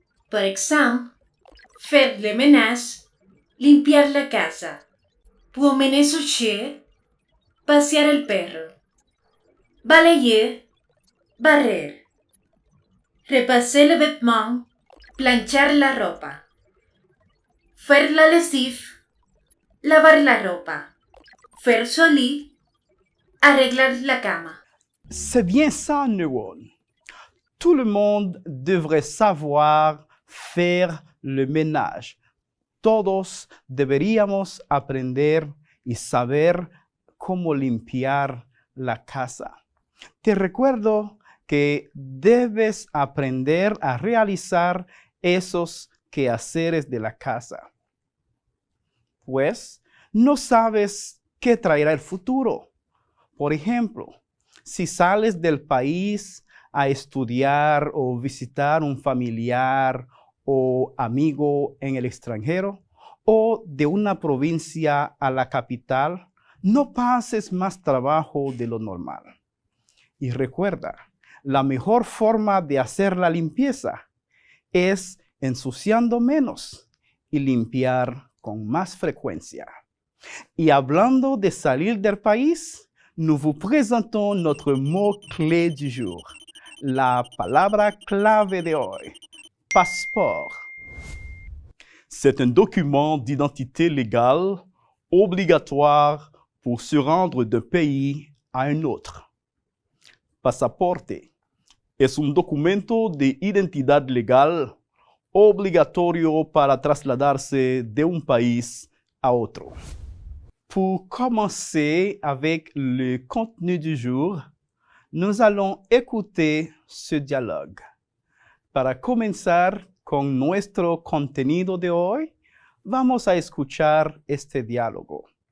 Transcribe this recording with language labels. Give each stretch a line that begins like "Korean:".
French: Par exemple, faire le ménage,
Spanish: limpiar la casa,
French: promener su chien,
Spanish: pasear el perro,
French: balayer,
Spanish: barrer,
French: repasser les vêtements,
Spanish: planchar la ropa,
French: faire la lessive,
Spanish: lavar la ropa,
French: faire su lit,
Spanish: arreglar la cama.
French: C'est bien ça, Newon. Tout le monde devrait savoir faire le ménage.
Spanish: Todos deberíamos aprender y saber cómo limpiar la casa. Te recuerdo que debes aprender a realizar esos quehaceres de la casa, pues no sabes qué traerá el futuro. Por ejemplo, si sales del país a estudiar o visitar un familiar o amigo en el extranjero, o de una provincia a la capital, no pases más trabajo de lo normal. Y recuerda, la mejor forma de hacer la limpieza es ensuciando menos y limpiar con más frecuencia. Y hablando de salir del país,
French: nous vous présentons notre mot-clé du jour.
Spanish: La palabra clave de hoy, passeport.
French: C'est un document d'identité légale obligatoire pour se rendre d'un pays a un autre.
Spanish: Pasaporte es un documento de identidad legal obligatorio para trasladarse de un país a otro.
French: Pour commencer avec le contenu du jour, nous allons écouter ce dialogue.
Spanish: Para comenzar con nuestro contenido de hoy, vamos a escuchar este diálogo.